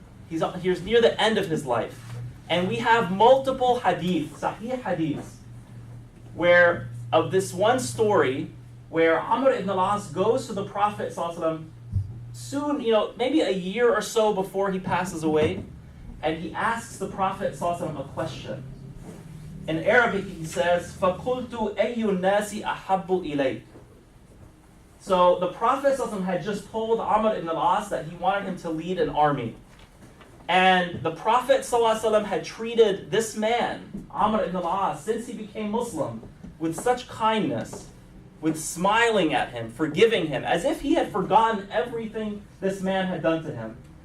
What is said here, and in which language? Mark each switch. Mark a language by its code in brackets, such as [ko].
[en] He's near the end of his life. And we have multiple sahih hadiths, where of this one story where Amr ibn al-As goes to the Prophet ﷺ soon, maybe a year or so before he passes away, and he asks the Prophet ﷺ a question. In Arabic, he says, [ar] فَقُلْتُ أَيُّ النَّاسِ أَحَبُّ إِلَيْكَ. [en] So the Prophet ﷺ had just told Amr ibn al-As that he wanted him to lead an army. And the Prophet ﷺ had treated this man, Amr ibn al-As, since he became Muslim, with such kindness, with smiling at him, forgiving him, as if he had forgotten everything this man had done to him.